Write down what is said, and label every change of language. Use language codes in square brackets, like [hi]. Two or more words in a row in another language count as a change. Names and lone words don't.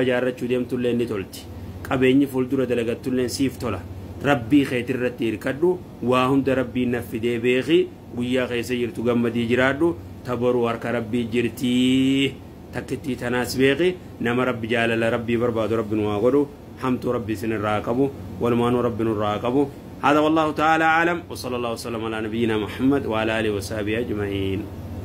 [om] jaarrachuu deemtullee ni tolti qabeenyi fuuldura dalagattullee siif tola rabbii keetirratti hirkadhu waa hunda rabbiin naffidee beeki guyyaa keessa jirtu gammadii jiraadhu tabaruu harka rabbii jirtii takkittii tanaas beeki nama rabbi jaalala rabbii barbaadu rabbiin waa godhu hamtu rabbii sin irraa qabu walumaanuu rabbiin irraa qabu [ar] هذا والله تعالى أعلم وصلى الله وسلم على نبينا محمد وعلى آله وصحبه أجمعين